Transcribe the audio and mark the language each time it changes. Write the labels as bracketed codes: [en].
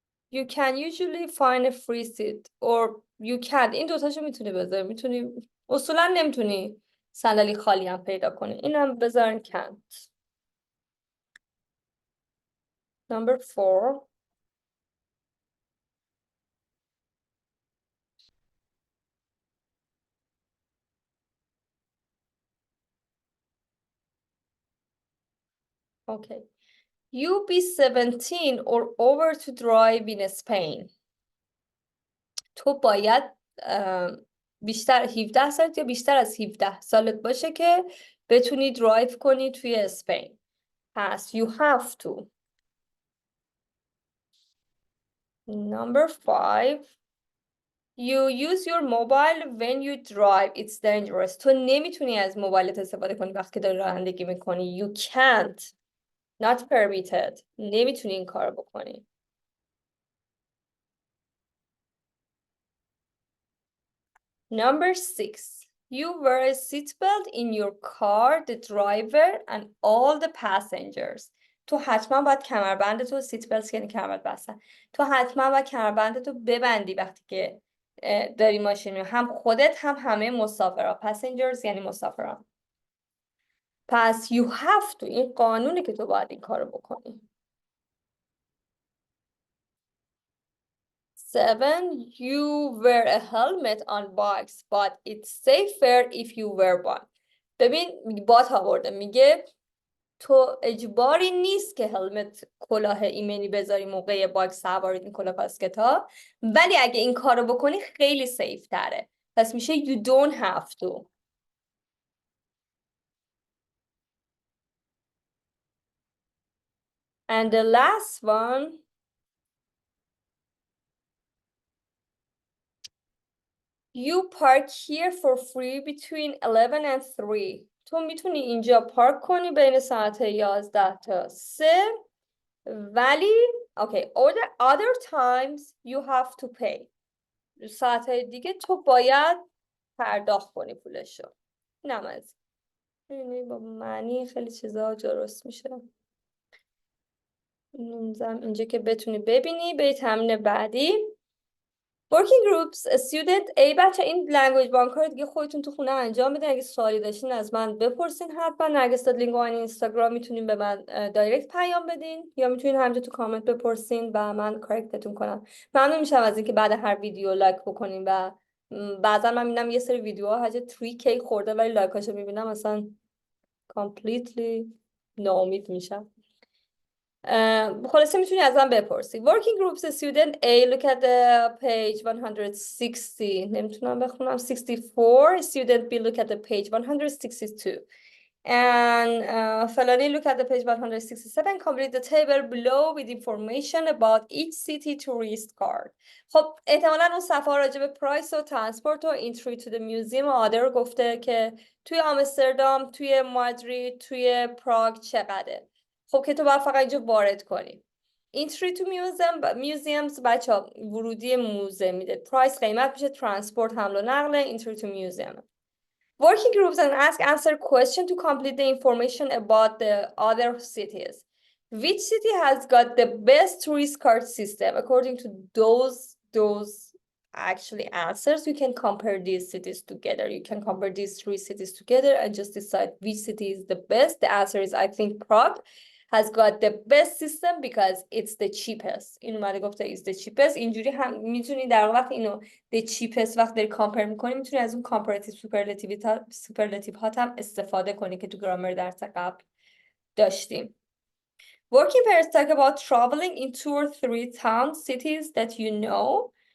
[en] You can usually find a free seat or you can't. [fa] این دوتاشو میتونی بذاری. میتونی اصولا نمیتونی صندلی خالی هم پیدا کنی. این هم بذارن can't. [en] Number 4 okay. You be 17 or over to drive in Spain. [fa] تو باید بیشتر 17 سالت یا بیشتر از 17 سالت باشه که بتونی درایو کنی توی اسپین. پس [en] you have to. Number 5 you use your mobile when you drive. It's dangerous. [fa] تو نمیتونی از موبایلت استفاده کنی وقتی که داری رانندگی میکنی. [en] You can't. Not permitted. [fa] نمیتونی این کار بکنی. [en] Number 6 you wear a seatbelt in your car, the driver and all the passengers. [fa] تو حتما باید کمربند تو سیت بلت یعنی کمربند بستن. تو حتما باید کمربند تو ببندی وقتی که داری ماشین میری. هم خودت هم همه مسافرها. passengers یعنی مسافران. پس you have to. این قانونه که تو باید این کارو بکنی. [en] 7 you wear a helmet on bikes but it's safer if you wear one. [fa] ببین بات آورده میگه تو اجباری نیست که هلمت کلاه ایمنی بذاری موقع بایک سواری، این کلاه کاسکتا، ولی اگه این کارو بکنی خیلی سیف تره. پس میشه [en] you don't have to. And the last one you park here for free between 11 and 3. [fa] تو میتونی اینجا پارک کنی بین ساعت 11 تا 3 ولی [en] okay other times you have to pay. [fa] ساعتهای دیگه تو باید پرداخت کنی پولشو. اینم از این با معنی خیلی چیزا درست میشه. اینجا که بتونی ببینی. به تمرین بعدی Working groups student ای بچه این لنگویج بانک رو دیگه خودتون تو خونه انجام بدین. اگه سوالی داشتین از من بپرسین. حتما نرگس لینگو این اینستاگرام میتونین به من دایرکت پیام بدین یا میتونین همینجا تو کامنت بپرسین و من کارکتتون کنم. ممنون میشم از اینکه بعد هر ویدیو لایک بکنین و بعضا من میبینم یه سری ویدیوها حاجه 3K خورده ولی لایکاشو میبینم اصلا completely ناامید میشم. خلاصه میتونی ازم بپرسی. [en] Working groups student A, look at the page 160. [fa] نمیتونم بخونم. 64. [en] Student B, look at the page 162. And فلانی look at the page 167. Complete the table below with information about each city tourist card. [fa] خب احتمالاً اون صفحه راجع به پرایس و ترانسپورت و [en] entry to the museum [fa] و آدر گفته که توی آمستردام، توی مادرید، توی پراگ چقدره. خب که تو باید فقط اینجا وارد کنی. [en] entry to museums [fa] بچه ها ورودی موزه میده. پرایس قیمت میشه، ترانسپورت حمل و نقل، [en] entry to museum. Working groups and answer question to complete the information about the other cities. Which city has got the best tourist card system? According to those actually answers, you can compare these cities together. You can compare these three cities together and just decide which city is the best. The answer is, I think, Prague has got the best system because it's the cheapest. [fa] اینو اومده گفته [en] is the cheapest. [fa] اینجوری هم میتونی در وقت اینو [en] the cheapest [fa] وقت داری کامپر میکنی میتونی از اون comparative superlative ها هم استفاده کنی که تو گرامر درس قبل داشتیم. [en] Working pairs talk about traveling in 2 or 3 town cities that you know.